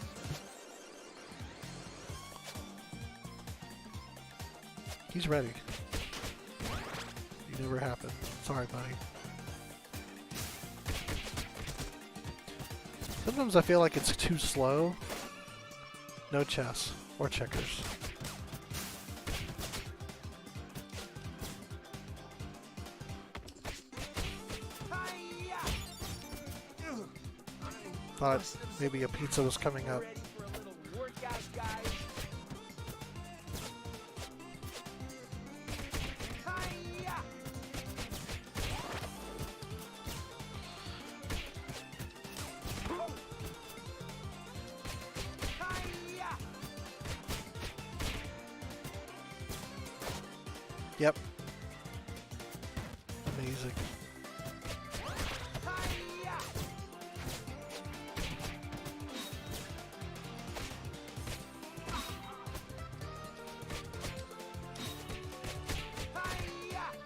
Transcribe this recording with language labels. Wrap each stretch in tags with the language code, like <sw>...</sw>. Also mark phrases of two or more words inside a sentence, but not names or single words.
<en>He's ready. You never happened. Sorry, buddy. Sometimes I feel like it's too slow. No chess or checkers. Hi-ya! Thought maybe a pizza was coming up. Ready for a little workout, guys? Hi-ya! Hi-ya! Yep. Amazing. Hi-ya! Hi-ya!</en>